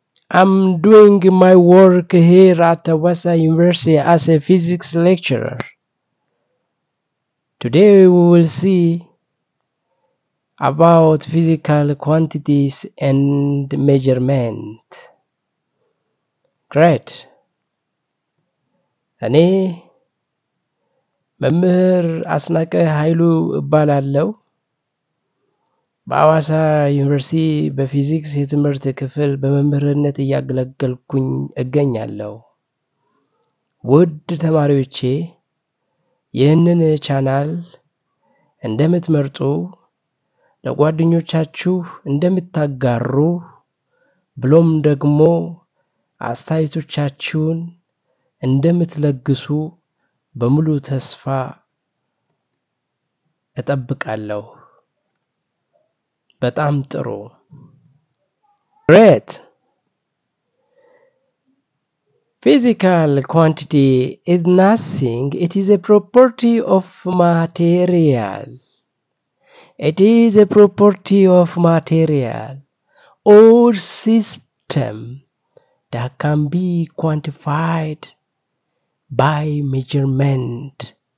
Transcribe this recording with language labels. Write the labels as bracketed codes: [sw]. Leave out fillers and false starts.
[en] I'm doing my work here at Wasa University as a physics lecturer. Today we will see about physical quantities and measurement. Great. [am] እኔ መምህር አስናቀ ኃይሉ እባላለሁ። በአዋሳ ዩኒቨርሲቲ በፊዚክስ የትምህርት ክፍል በመምህርነት እያገለገልኩኝ እገኛለሁ። ውድ ተማሪዎቼ ይህንን ቻናል እንደምትመርጡ ለጓደኞቻችሁ እንደምታጋሩ ብሎም ደግሞ አስተያየቶቻችሁን እንደምትለግሱ በሙሉ ተስፋ እጠብቃለሁ። በጣም ጥሩ። Great. [en] Physical quantity is nothing. It is a property of material. It is a property of material or system that can be quantified by measurement.